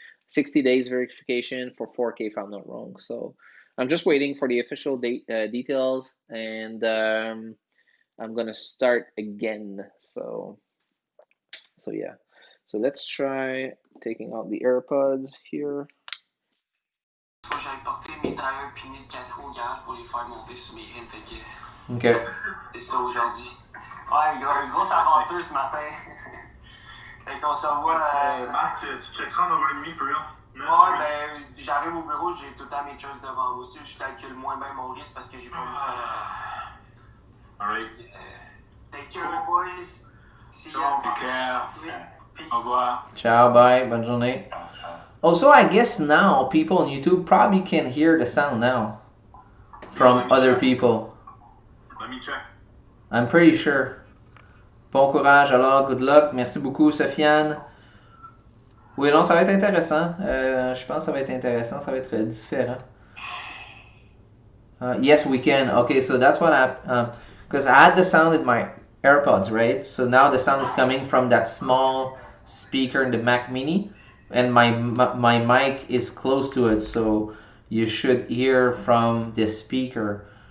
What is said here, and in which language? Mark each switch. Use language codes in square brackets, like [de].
[en] 60 days verification for 4K if I'm not wrong. So I'm just waiting for the official details, and I'm gonna start again. So yeah. So let's try taking out the AirPods here. [fr] Faut que j'aille porter mes tailleurs puis mes 4 roues au garage pour les faire monter sur mes rimes. Fait que [en] Okay. [fr] c'est ça aujourd'hui. Ouais, une grosse aventure ce matin. Fait qu'on se voit. Marc, tu checkeras en 1h30 for real? Ouais, ben, j'arrive au bureau, j'ai tout le temps mes choses devant moi. Tu sais, je calcule moins bien mon risque parce que j'ai pas vu ça. [en] Alright. Take care, boys. See [fr] Ciao, [en] be care. Peace. [fr] Au revoir. Ciao, bye, bonne journée. [en] Also, I guess now people on YouTube probably can hear the sound now from other people. Let me check. I'm pretty sure. [fr] Bon courage alors, [en] good luck. [fr] Merci beaucoup, Sofiane. Oui, non, ça va être intéressant. Je pense que ça va être intéressant. Ça va être différent. [en] Yes, we can. Okay, so that's what I, because I had the sound in my AirPods, right? So now the sound is coming from that small speaker in the Mac Mini, and my mic is close to it, so you should hear from this speaker.